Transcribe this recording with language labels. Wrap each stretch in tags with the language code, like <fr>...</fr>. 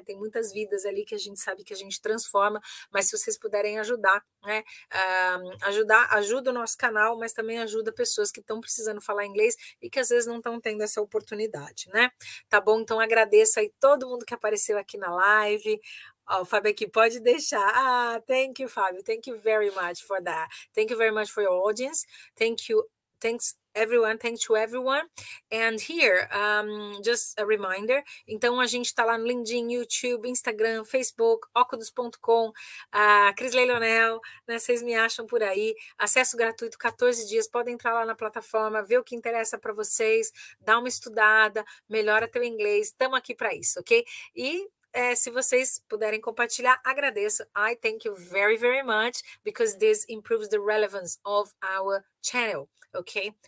<pt>Tem muitas vidas ali que a gente sabe que a gente transforma, mas se vocês puderem ajudar, né? Ajuda o nosso canal, mas também ajuda pessoas que estão precisando falar inglês e que às vezes não estão tendo essa oportunidade, né? Tá bom? Então agradeço aí todo mundo que apareceu aqui na live. O Fábio aqui pode deixar.</pt> <en>Thank you, Fábio. Thank you very much for that. Thank you very much for your audience. Thank you thanks to everyone. And here, just a reminder,</en> <pt>então a gente está lá no</pt> <en>LinkedIn, YouTube, Instagram, Facebook, Oculus.com, Cris Leilonel, né?</en> <pt>Vocês me acham por aí. Acesso gratuito, 14 dias. Podem entrar lá na plataforma, ver o que interessa para vocês, dar uma estudada, melhora teu inglês. Estamos aqui para isso, ok? E se vocês puderem compartilhar, agradeço.</pt> <en>I thank you very, very much, because this improves the relevance of our channel, okay?</en>